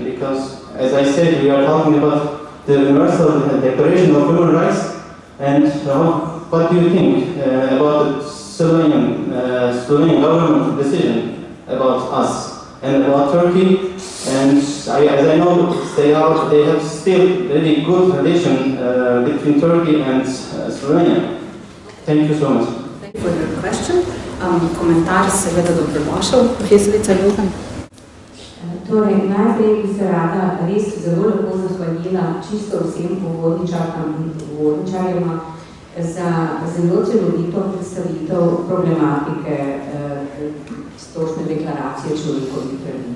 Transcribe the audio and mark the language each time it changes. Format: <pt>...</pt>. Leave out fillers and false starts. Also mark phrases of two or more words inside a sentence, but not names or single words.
<en>Because as I said, we are talking about the Universal Declaration of Human Rights, and what do you think about the Slovenian Slovenian government decision about us and about Turkey. And as I know, they have still really good relation between Turkey and Slovenia. Thank you so much. Thank you for your question.</en> <sl>Komentar seveda dobrodošel, profesorica Johan. Torej, najprej bi se rada res zelo lepo zahvalila čisto vsem uvodničarkam in uvodničarjema za zelo celovito predstavitev problematike Splošne deklaracije človekovih pravic.</sl>